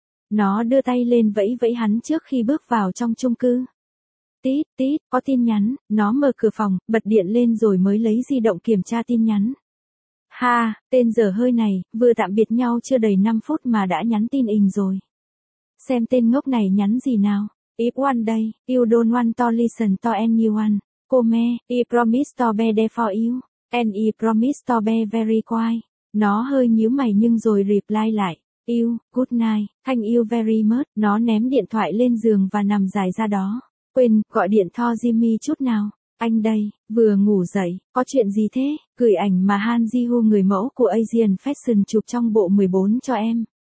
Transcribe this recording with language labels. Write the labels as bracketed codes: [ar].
[vi] Nó đưa tay lên vẫy vẫy hắn trước khi bước vào trong chung cư. Tít, tít, có tin nhắn. Nó mở cửa phòng, bật điện lên rồi mới lấy di động kiểm tra tin nhắn. Ha, tên dở hơi này, vừa tạm biệt nhau chưa đầy 5 phút mà đã nhắn tin ình rồi. Xem tên ngốc này nhắn gì nào. [en] If one day, you don't want to listen to anyone, come, I promise to be there for you, and I promise to be very quiet. [vi] Nó hơi nhíu mày nhưng rồi reply lại, [en] you, good night, thank you very much. [vi] Nó ném điện thoại lên giường và nằm dài ra đó. Quên, gọi điện cho Jimmy chút nào. Anh đây, vừa ngủ dậy, có chuyện gì thế? Gửi ảnh mà Han Ji-ho người mẫu của Asian Fashion chụp trong bộ 14 cho em.